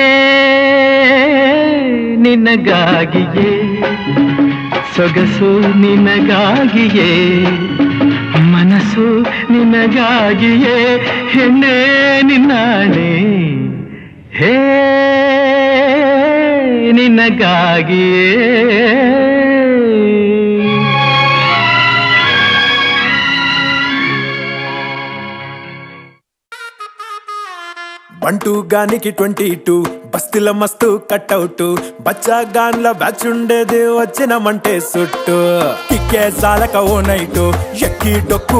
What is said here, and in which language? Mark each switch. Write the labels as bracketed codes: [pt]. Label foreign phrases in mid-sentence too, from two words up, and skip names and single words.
[kn] ನಿನಗಾಗಿಯೇ ಸೊಗಸು ನಿನಗಾಗಿಯೇ ಮನಸ್ಸು ನಿನಗಾಗಿಯೇ ಹೆಣ್ಣೆ ನಿನ್ನಾಣೆ ಹೇ ನಿನಗಾಗಿಯೇ [te] బంటూ గానికి 22 బస్తీల మస్తు కట్అవుట్ బచ్చా గాన్ల బ్యాచ్ ఉండేది వచ్చినమంటే సుట్టు కిక్కే సాలక ఓ నైటు ఎక్కి డొక్కు